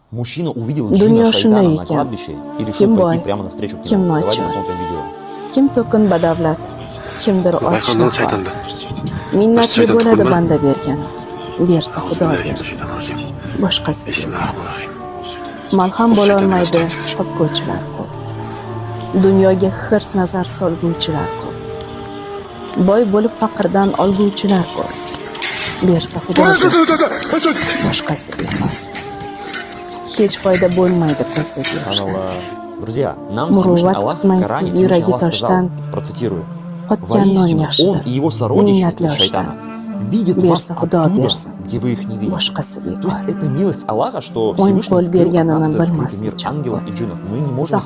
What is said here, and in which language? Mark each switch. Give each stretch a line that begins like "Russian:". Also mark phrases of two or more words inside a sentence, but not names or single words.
Russian: Мужчина увидел
Uzbek: Dunyo
Russian: джина
Uzbek: shunday
Russian: шайтана на
Uzbek: ekan.
Russian: кладбище и решил
Uzbek: Kim boy,
Russian: пройти прямо навстречу к
Uzbek: kim
Russian: нему. Давайте
Uzbek: nochor,
Russian: посмотрим видео.
Uzbek: kim to'kin badavlat, kimdir Balki ondan ochliq. shaytonda. Minnatli shayton bo'ladi tuxumi. banda bergan. Bersa Xudo bersin. Boshqasi beradi. Bismillahirrohmanirrohim. Malham bo'lolmaydi topguvchilar ko'p. Dunyoga hirs nazar solguvchilar ko'p. Boy bo'lib faqirdan olguvchilar ko'p. Bersa Xudo bersin. Boshqasi beradi. Hech foyda bo'lmaydi ko'zda berishdan. Subhanallah.
Russian: Друзья, нам Всевышний
Uzbek: Muruvvat
Russian: Аллах в
Uzbek: kutmaysiz
Russian: Коране Всевышний
Uzbek: yuragi
Russian: Аллах сказал,
Uzbek: toshdan
Russian: процитирую,
Uzbek: qotgan non
Russian: воистину он
Uzbek: yaxshidir.
Russian: и его сородичи
Uzbek: Minnatli
Russian: из
Uzbek: oshdan.
Russian: шайтана видят вас
Uzbek: Bersa Xudo
Russian: оттуда,
Uzbek: bersin.
Russian: где вы их не видите.
Uzbek: Boshqasi
Russian: То есть
Uzbek: bekor.
Russian: это милость Аллаха, что
Uzbek: O'ng
Russian: Всевышний
Uzbek: qo'l
Russian: скрыл от
Uzbek: berganini
Russian: нас этот скрытый
Uzbek: bilmaslik
Russian: мир
Uzbek: uchun.
Russian: ангелов и джиннов. Мы не можем их